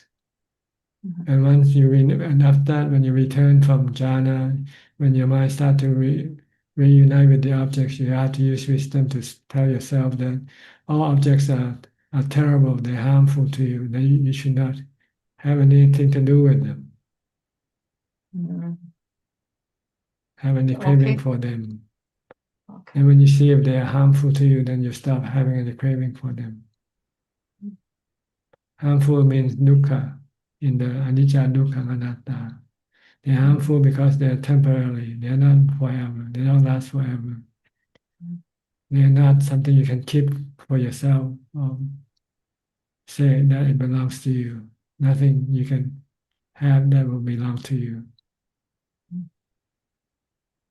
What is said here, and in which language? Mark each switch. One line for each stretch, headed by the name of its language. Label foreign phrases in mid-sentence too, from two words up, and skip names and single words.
English: And once and after that, when you return from jhana, when your mind starts to reunite with the objects, you have to use wisdom to tell yourself that all objects are terrible, they're harmful to you, then you should not have anything to do with them, have any craving Okay. for them. Okay. And when you see if they are harmful to you, then you stop having any craving for them. Harmful means dukkha in the
Pali: anicca, dukkha, anatta.
English: They're harmful because they're temporary. They're not forever. They don't last forever. They're not something you can keep for yourself or say that it belongs to you. Nothing you can have that will belong to you.